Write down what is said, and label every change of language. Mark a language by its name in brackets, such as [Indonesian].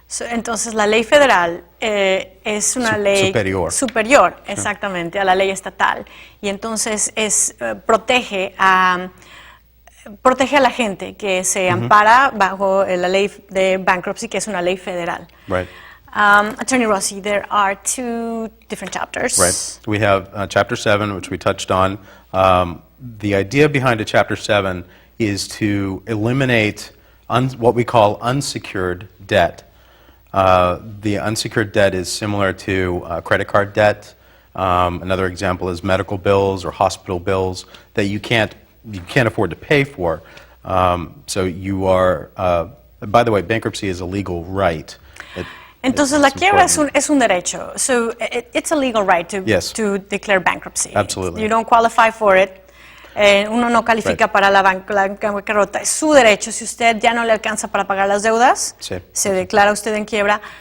[Spanish] Entonces, la ley federal es una ley superior, exactamente, a la ley estatal. Y entonces protege a la gente que se ampara bajo la ley de bankruptcy, que es una ley federal. [English] Right. Attorney Rossi, there are two different chapters. Right. We have Chapter 7, which we touched on. The idea behind a Chapter 7 is to eliminate what we call unsecured debt. The unsecured debt is similar to credit card debt. Another example is medical bills or hospital bills that you can't afford to pay for. So you are, by the way, bankruptcy is a legal right. [Spanish] Entonces la quiebra es un derecho. [English] So it's a legal right to declare bankruptcy. Absolutely. You don't qualify for it. [Spanish] Uno no califica para la bancarrota. Es su derecho. Si usted ya no le alcanza para pagar las deudas, se declara usted en quiebra.